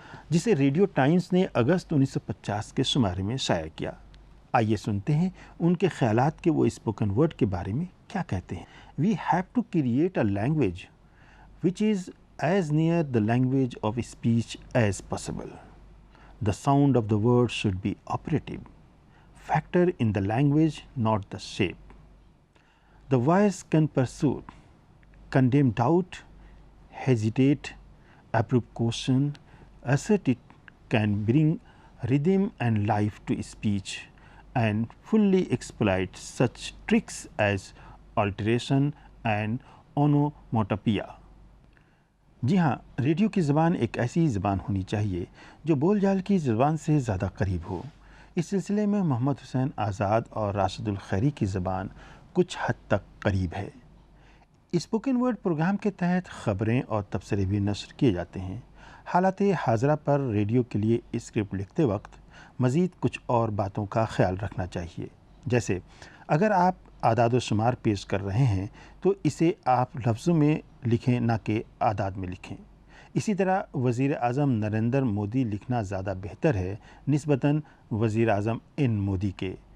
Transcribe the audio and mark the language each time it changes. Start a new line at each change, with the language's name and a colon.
Urdu: جسے radio Times نے اگست 1950 کے شمارے میں شائع کیا۔ آئیے سنتے ہیں ان کے خیالات کہ وہ اسپوکن ورڈ کے بارے میں کیا کہتے ہیں۔ We have to create a language which is as near the language of speech as possible.
English: The sound of the word should be operative. Factor in the language, not the shape. The voice can pursue, condemn doubt, hesitate, approve question, assert it, can bring rhythm and life to speech and fully exploit such tricks as alteration and onomatopoeia.
Urdu: جی ہاں، radio کی زبان ایک ایسی زبان ہونی چاہیے جو بول چال کی زبان سے زیادہ قریب ہو۔ اس سلسلے میں محمد حسین آزاد اور راشد الخیری کی زبان کچھ حد تک قریب ہے۔ اسپوکن ورڈ پروگرام کے تحت خبریں اور تبصرے بھی نشر کیے جاتے ہیں۔ حالات حاضرہ پر ریڈیو کے لیے اسکرپٹ لکھتے وقت مزید کچھ اور باتوں کا خیال رکھنا چاہیے، جیسے اگر آپ اعداد و شمار پیش کر رہے ہیں تو اسے آپ لفظوں میں لکھیں نہ کہ اعداد میں لکھیں۔ اسی طرح وزیر اعظم نریندر مودی لکھنا زیادہ بہتر ہے نسبتاً وزیر اعظم ان مودی کے۔